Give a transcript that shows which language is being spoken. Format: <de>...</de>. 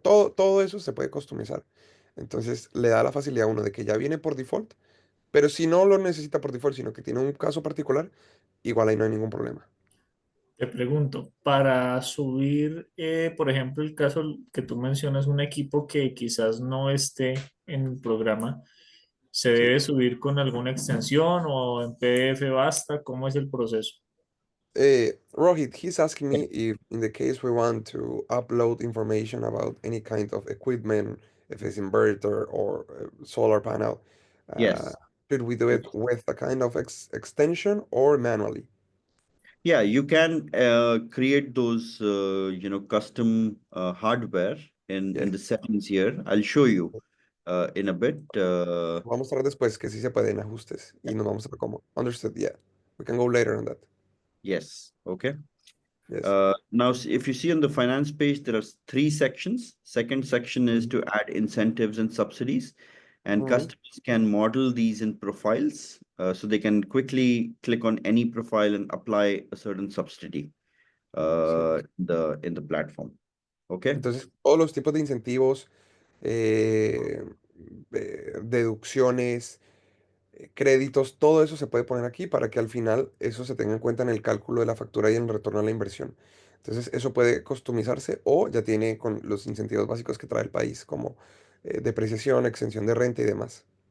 <es>Todo eso se puede customizar. Entonces le da la facilidad a uno de que ya viene por default, pero si no lo necesita por default, sino que tiene un caso particular, igual ahí no hay ningún problema. Te pregunto, para subir, por ejemplo, el caso que tú mencionas, un equipo que quizás no esté en el programa, ¿se Sí. debe subir con alguna extensión o en PDF basta? ¿Cómo es el proceso?</es> <en>Rohit, he's asking me if in the case we want to upload information about any kind of equipment, if it's inverter or solar panel, uh, Yes. should we do it with a kind of extension or manually? Yeah, you can create those, custom hardware in Yes. the settings here. I'll show you in a bit.</en> <es>Vamos a mostrar después que sí se pueden ajustes y nos vamos a ver cómo.</es> <en>Understood, yeah. We can go later on that. Yes. Okay. Yes. Now, if you see on the finance page, there are three sections. Second section is Mhm. to add incentives and subsidies, and Mhm. customers can model these in profiles, so they can quickly click on any profile and apply a certain subsidy</en> <es>Sí.</es> <en>in the platform. Okay.</en> <es>Entonces, todos los tipos de incentivos, eh, deducciones, créditos, todo eso se puede poner aquí para que al final eso se tenga en cuenta en el cálculo de la factura y en el retorno a la inversión. Entonces, eso puede customizarse o ya tiene con los incentivos básicos que trae el país, como depreciación, exención de renta y demás.</es>